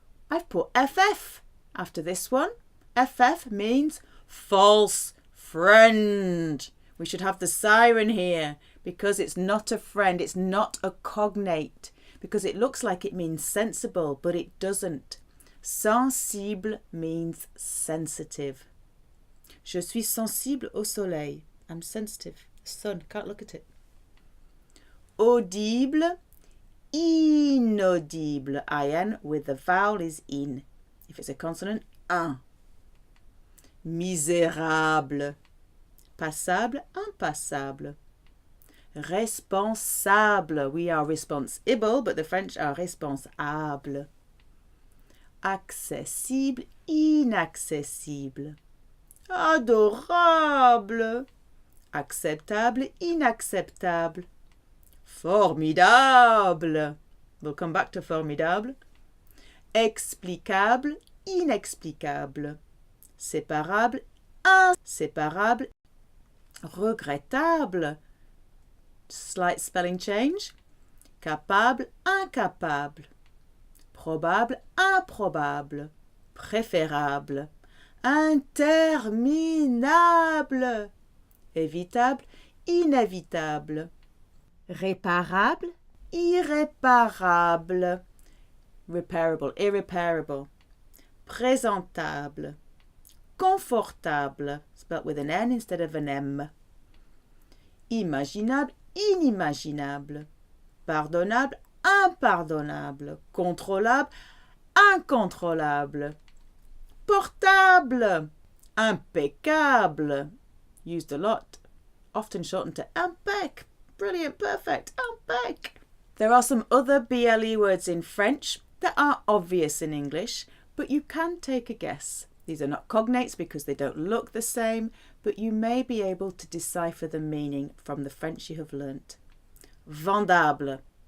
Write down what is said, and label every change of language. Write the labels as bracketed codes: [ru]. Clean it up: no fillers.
[en] I've put FF after this one. FF means false friend. We should have the siren here because it's not a friend, it's not a cognate, because it looks like it means sensible, but it doesn't. Sensible means sensitive. [fr] Je suis sensible au soleil. [en] I'm sensitive. The sun, can't look at it. Audible, inaudible. IN with the vowel is in. If it's a consonant, un. [fr] Misérable. Passable, impassable. Responsable. [en] We are responsible, but the French are responsable. [fr] Accessible, inaccessible. Adorable. Acceptable, inacceptable. Formidable. [en] We'll come back to formidable. [fr] Explicable, inexplicable. Séparable, inséparable. [en] Regrettable. Slight spelling change. [fr] Capable, incapable. Probable, improbable. Préférable. Interminable. Évitable, inévitable. Réparable, irréparable. [en] Repairable, irreparable. Présentable. Confortable, spelt with an N instead of an M. [fr] Imaginable, inimaginable. Pardonnable, impardonnable. Contrôlable, incontrôlable. Portable, impeccable. [en] Used a lot, often shortened to impec. Brilliant, perfect, impec. There are some other BLE words in French that are obvious in English, but you can take a guess. These are not cognates because they don't look the same, but you may be able to decipher the meaning from the French you have learnt. Vendable.